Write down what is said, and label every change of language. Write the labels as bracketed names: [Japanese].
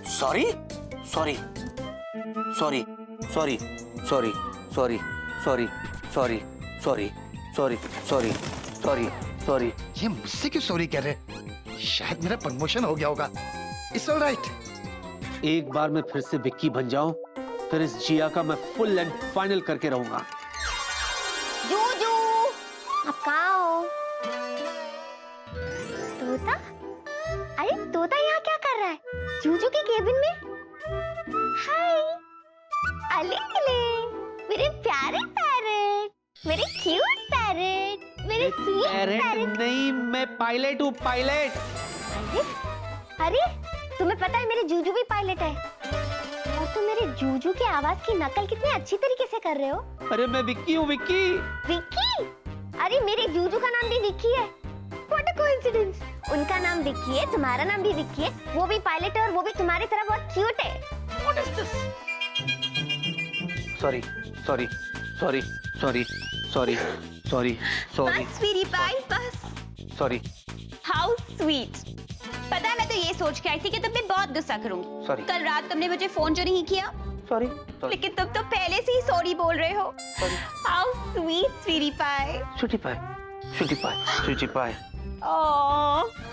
[English] Sorry, sorry, sorry, sorry, sorry, sorry, sorry, sorry, sorry, sorry, sorry, sorry, sorry. [Hindi] ये मुझसे क्यों sorry कह रहे? शायद मेरा प्रमोशन हो गया होगा। [English] It's all right. [Hindi] एक बार मैं फिर से विक्की बन जाऊं, फिर इस जिया का मैं फुल एंड फाइनल करके रहूंगा। जूजू, आप कहाँ हो? तोता? अरे तोता यहाँ क्या कर रहा है? जूजू के केबिन में? हाय, अले मेरे प्यारे पैरेट, मेरे क्यूट पैरेट, मेरे स्वीट पैरेट। नहीं, मैं पायलट हूँ, पायलट। अरे, अरे, तुम्हें पता है मेरे जूजू भी पायलट है। और तुम मेरे जूजू की आवाज की नकल कितने अच्छी तरीके से कर रहे हो। अरे मैं विक्की हूँ, विक्की। विक्की? अरे मेरे जूजू का नाम भी विक्की है। [English] What a coincidence! [Hindi] उनका नाम विक्की है, तुम्हारा नाम भी विक्की है, वो भी पायलट है और वो भी तुम्हारी तरह बहुत क्यूट है। [English] What is this? Sorry, sorry, sorry, sorry, sorry, sorry, sorry, [Hindi] बस स्वीटी पाई, बस। [English] Sorry, How sweet! [Hindi] पता है मैं तो ये सोच के आई थी कि तुम पे बहुत गुस्सा करूंगी। [English] Sorry. [Hindi] कल रात तुमने मुझे फोन जो नहीं किया, [English] sorry, [Hindi] लेकिन तुम तो पहले से ही सॉरी बोल रहे हो। [English] How sweet, [Hindi] Sweety pi. [English] Sweetie pie, sweetie pie, sweetie pie, Oh.